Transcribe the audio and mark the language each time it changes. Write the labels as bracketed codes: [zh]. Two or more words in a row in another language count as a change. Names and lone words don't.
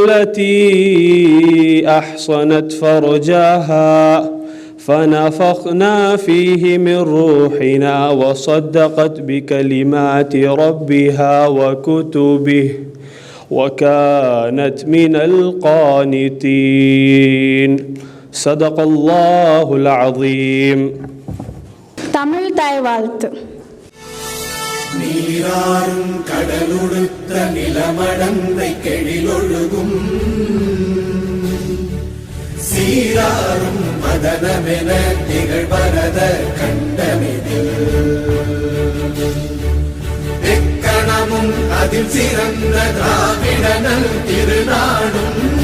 [ar] التي أحصنت فرجها فنفخنا فيه من روحنا وصدقت بكلمات ربها وكتبه وكانت من القانتين صدق الله العظيم. [ta] Tamil Thai வாழ்த்து. நீராறும் கடலுடுத்த நிலமடந்தை கெழிலொழுகும் சீராறும் மதனமென திகழ்வரத கண்டமிதில் எக்கணமும் அதில் சிறந்த திராவிடனல் திருநாடும்